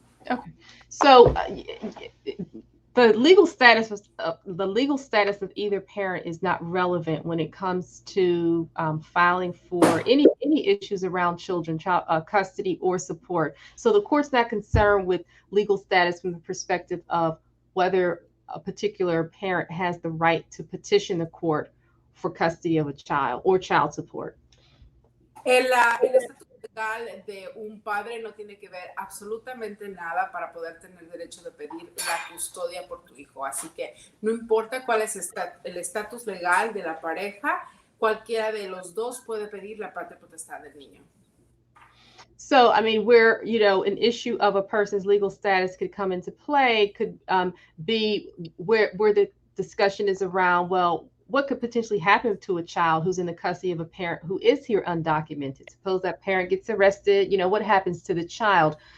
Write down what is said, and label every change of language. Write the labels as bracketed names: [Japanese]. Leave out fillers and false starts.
[English] Okay, so the legal status of either parent is not relevant when it comes to filing for any issues around children, child custody or support. So the court's not concerned with legal status from the perspective of whether a particular parent has the right to petition the court for custody of a child or child support. [Spanish] El estatus legal de un padre no tiene que ver absolutamente nada para poder tener derecho de pedir la custodia por tu hijo. Así que no importa cuál es el estatus legal de la pareja, cualquiera de los dos puede pedir la patria potestad del niño. [English] So, I mean, where, an issue of a person's legal status could come into play could be where the discussion is around, well, what could potentially happen to a child who's in the custody of a parent who is here undocumented? Suppose that parent gets arrested, what happens to the child?